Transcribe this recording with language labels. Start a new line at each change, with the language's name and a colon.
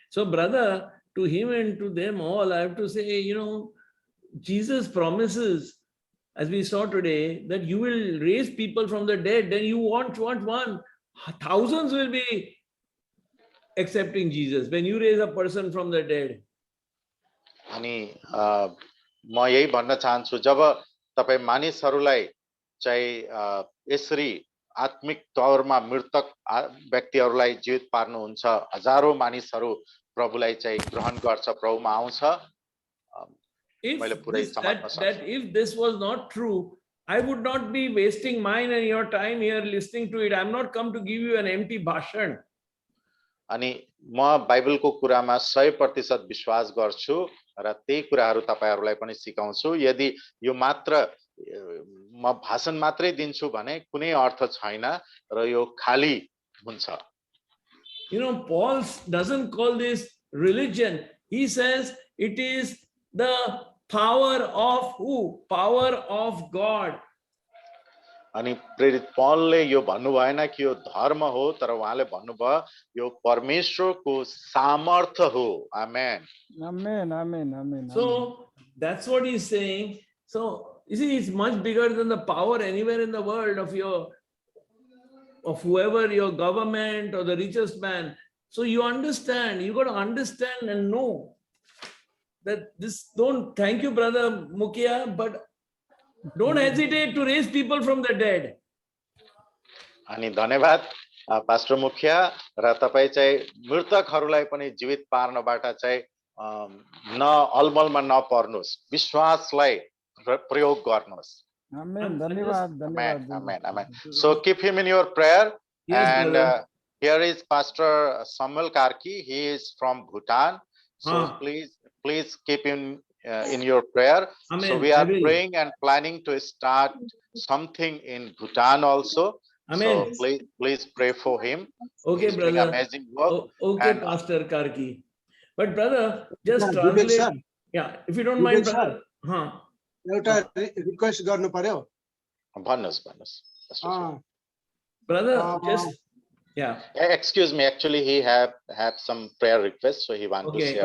English: So, brother, to him and to them all, I have to say, Jesus promises, as we saw today, that you will raise people from the dead. Then you want one. Thousands will be accepting Jesus when you raise a person from the dead.
Nepali: अनि म यही भन्न चाहन्छु, जब तपाई मानिसहरूलाई चाहिँ यसरी आत्मिक तौरमा मृतक व्यक्तिहरूलाई जीवित पार्नुहुन्छ, हजारौं मानिसहरू प्रभुलाई चाहिँ ग्रहण गर्छ, प्रभुमा आउँछ।
English: If this was not true, I would not be wasting mine and your time here listening to it. I'm not come to give you an empty bhashan.
Nepali: अनि म बाइबलको कुरामा 100% विश्वास गर्छु र त्यही कुराहरू तपाईहरुलाई पनि सिकाउँछु। यदि यो मात्र म भाषण मात्रै दिन्छु भने कुनै अर्थ छैन र यो खाली हुन्छ।
English: Paul doesn't call this religion. He says it is the power of who? Power of God.
Nepali: अनि प्रेरित पौलले यो भन्नु भएन कि यो धर्म हो, तर उहाँले भन्नुभयो यो परमेश्वरको सामर्थ्य हो। आमेन।
English: Amen, amen, amen. So that's what he's saying. So you see, it's much bigger than the power anywhere in the world of whoever, your government or the richest man. So you understand, you got to understand and know that this. Thank you, brother Mukhia, but don't hesitate to raise people from the dead.
Nepali: अनि धन्यवाद pastor मुखिया, र तपाई चाहिँ मृतकहरूलाई पनि जीवित पार्नबाट चाहिँ न अलमलमा नपर्नुस्, विश्वासलाई प्रयोग गर्नुस्। Amen, धन्यवाद, धन्यवाद।
English: Amen, amen. So keep him in your prayer. Yes, and here is Pastor Samuel Karki. He is from Bhutan. So please keep him in your prayer. Amen. So we are praying and planning to start something in Bhutan also. Amen. So please pray for him. Okay, He's doing brother. amazing work. Okay, and Pastor Karki. But brother, just translate. Yeah, if you don't mind, brother.
Nepali: एउटा request गर्नु पर्यो। भन्नुस्।
English: Brother, just excuse me, actually he have some prayer requests, so he want to share.